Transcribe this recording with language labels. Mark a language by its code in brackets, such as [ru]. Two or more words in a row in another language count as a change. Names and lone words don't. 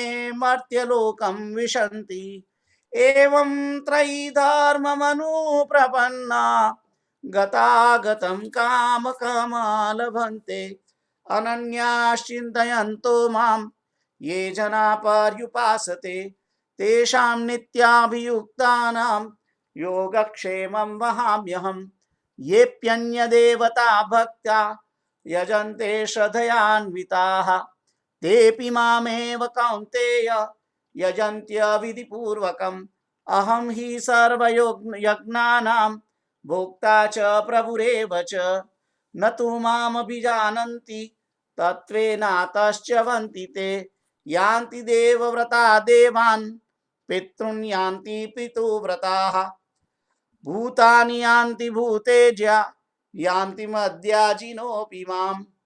[sa] मर्त्यलोकं विशन्ति एवं त्रयीधर्ममनुप्रपन्ना गतागतं कामकामा लभन्ते अनन्याश्चिन्तयन्तो मां ये जना पर्युपासते तेषां नित्याभियुक्तानां योगक्षेमं वहाम्यहम् येऽप्यन्यदेवता भक्त्या यजन्ते श्रद्धयान्विताः तेऽपि मामेव कौन्तेय यजन्त्य विधिपूर्वकम अहम हि सर्वयज्ञानाम भोक्ता च प्रभुरेव च न तु माम अभिजानन्ति तत्वेनातश्च वन्ति ते यान्ति देवव्रता देवान पितॄन यान्ति पितृव्रताः भूतानी यान्ति भूतेज्या यान्ति मद्याजीनोऽपि माम